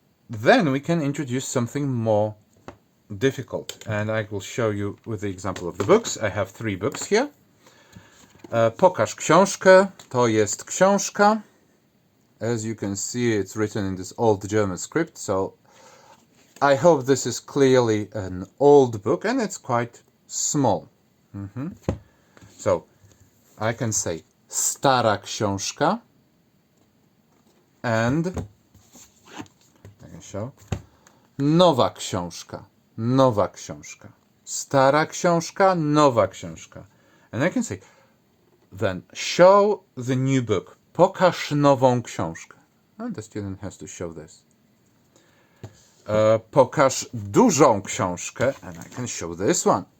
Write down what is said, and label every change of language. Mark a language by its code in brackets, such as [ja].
[en] Then we can introduce something more difficult, and I will show you with the example of the books. I have 3 books here. [pl] Pokaż książkę, to jest książka. [en] As you can see, it's written in this old German script, so I hope this is clearly an old book, and it's quite small. So I can say [pl] stara książka, [en] and I can show [pl] nowa książka, nowa książka. Stara książka, nowa książka. [en] And I can say, then show the new book. [pl] Pokaż nową książkę. [en] And the student has to show this. [pl] Pokaż dużą książkę, [en] and I can show this one.